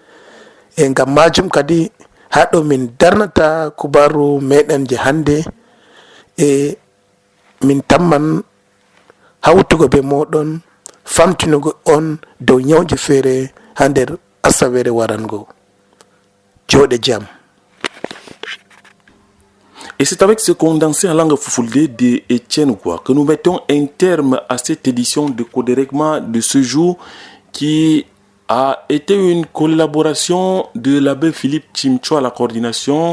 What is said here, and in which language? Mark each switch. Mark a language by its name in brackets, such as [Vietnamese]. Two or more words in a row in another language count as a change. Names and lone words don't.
[Fula] E ngam majum kadi haɗo min darnata kubaru meɗen je hande, e min tamman hawtugo be moɗon famtinugo on dow nyawji feere ha nder asawere warango. Joɗe jam. [French] Et c'est avec ce condensé en langue fulfulde de Etienne Goua que nous mettons un terme à cette édition de Coderecma de ce jour, qui a été une collaboration de l'abbé Philippe Chimcho à la coordination.